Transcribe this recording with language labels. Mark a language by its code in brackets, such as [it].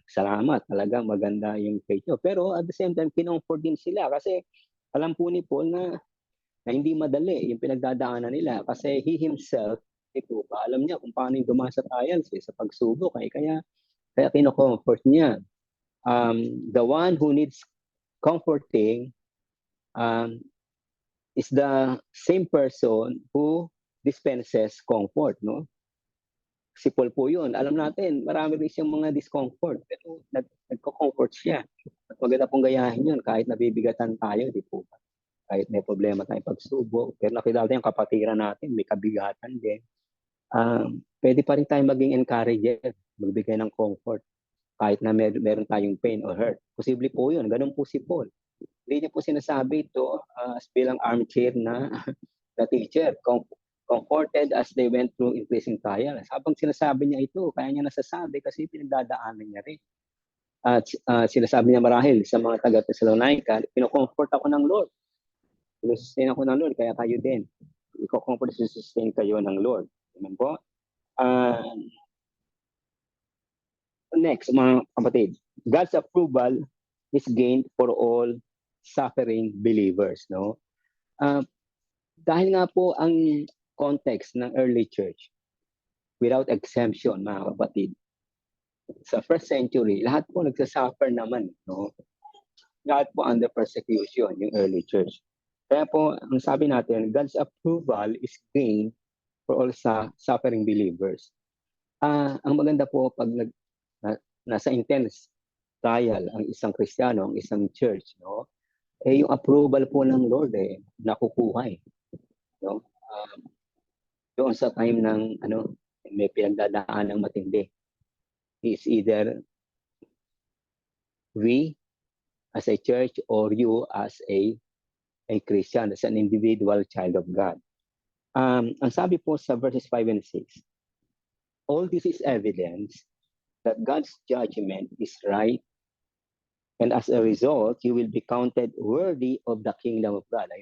[tl] Salamat, talagang maganda yung faith nyo. Pero [en] at the same time, [tl] kinomfort din sila kasi alam po ni Paul na hindi madali yung pinagdadaanan nila kasi [en] he himself, [tl] ito ba, alam niya kung paano yung dumaan sa trials, sa pagsubok. Kaya kino-comfort niya. [en] The one who needs comforting is the same person who dispenses comfort, no? [tl] Si Paul po yun. Alam natin, marami rin siyang mga discomfort. Pero nagko-comfort siya. At maganda pong gayahin yun kahit nabibigatan tayo, di po ba? Kahit may problema tayong pagsubok. Pero nakita natin yung kapatiran natin, may kabigatan din. Pwede pa rin tayong maging encourager, magbigay ng comfort kahit na meron tayong [en] pain or hurt. [tl] Posible po yun. Ganun po si Paul. Hindi niya po sinasabi ito bilang armchair na teacher. [en] Comforted as they went through increasing trials. [tl] Habang sinasabi niya ito, kaya niya nasasabi kasi pinagdadaanan niya rin. At sinasabi niya marahil sa mga taga-Thessalonica, pino-comfort ako ng Lord. Pino-sustain ako ng Lord, kaya kayo din. Iko-comfort, sustain kayo ng Lord. Amen po? [en] Next, [tl] mga kapatid, [en] God's approval is gained for all suffering believers, no? [tl] Dahil nga po ang context ng early church, [en] without exemption, [tl] mga kapatid, sa first century, lahat po nagsasuffer naman, no? Lahat po [en] under persecution, yung early church. [tl] Kaya po, ang sabi natin, [en] God's approval is gained for all suffering believers. [tl] Ang maganda po pag nasa intense trial ang isang Kristiyano, ang isang church, no? Yung approval po ng Lord nakukuha no? Doon sa time ng may pinagdadaan ng matindi. [en] Is either we as a church or you as a Christian, as an individual child of God. [tl] Ang sabi po sa [en] verses 5 and 6, all this is evidence that God's judgment is right, and as a result, you will be counted worthy of the kingdom of God.